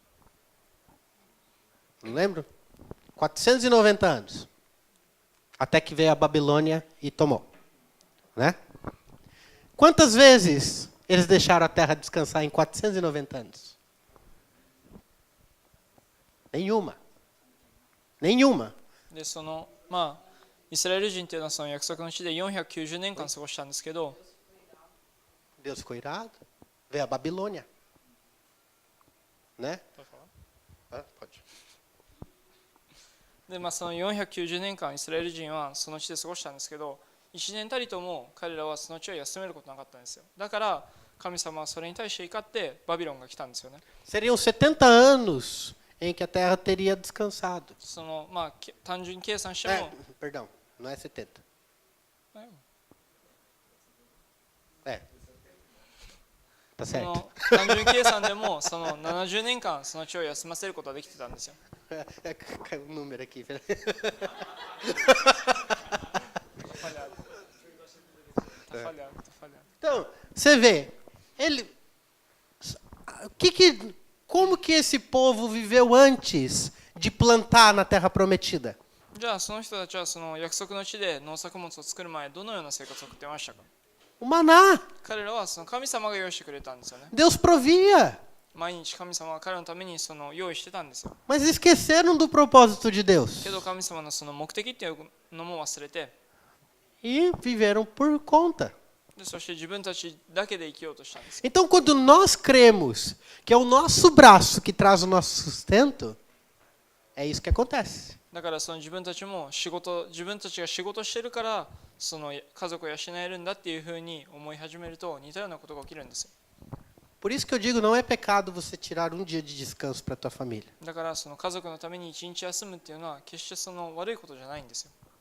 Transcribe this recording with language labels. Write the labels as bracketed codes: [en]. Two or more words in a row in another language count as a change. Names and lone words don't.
[pt] Não lembro? 490 anos. Até que veio a Babilônia e tomou. Né? Quantas vezes eles deixaram a terra descansar em 490 anos? Nenhuma. Nenhuma. [ja] でそのまあイスラエル人というのはその約束の地で490年間過ごしたんですけど、 [pt] Deus ficou irado. Veio a Babilônia. Né? Ah, pode. [ja] でその490年間イスラエル人はその地で過ごしたんですけど、1年たりとも彼らはその地を休めることなかったんですよ。だから神様はそれに対して怒ってバビロンが来たんですよね。 [pt] Seriam 70 anos em que a terra teria descansado. [ja] そのまあ単純に計算して [pt] Perdão, não é 70. [ja] も、 [pt] Tá [ja] そ [pt] certo. [ja] の単純計算でもその70年間その地を休ませることができてたんですよ。 [pt] Caiu um número aqui. Então, você vê, como que esse povo viveu antes de plantar na terra prometida? [ja] じゃあその人たちはその約束の地で農作物を作る前どのような生活を送ってましたか？ [pt] O maná. [ja] 彼らはその神様が用意してくれたんですよね。 [pt] Deus provia, [ja] 毎日神様は彼らのためにその用意してたんですよ。 [pt] mas esqueceram do propósito de Deus [ja] けど神様のその目的っていうのも忘れて、 [pt] e viveram por conta. [ja] でそして自分たちだけで生きようとしたんです。 [pt] Então, quando nós cremos que é o nosso braço que traz o nosso sustento, é isso que acontece. [ja] だからその自分たちが仕事してるからその家族を養えるんだっていうふうに思い始めると似たようなことが起きるんですよ。 [pt] Por isso que eu digo, não é pecado você tirar um dia de descanso para a tua família. [ja] だからその家族のために一日休むっていうのは決してその悪いことじゃないんですよ。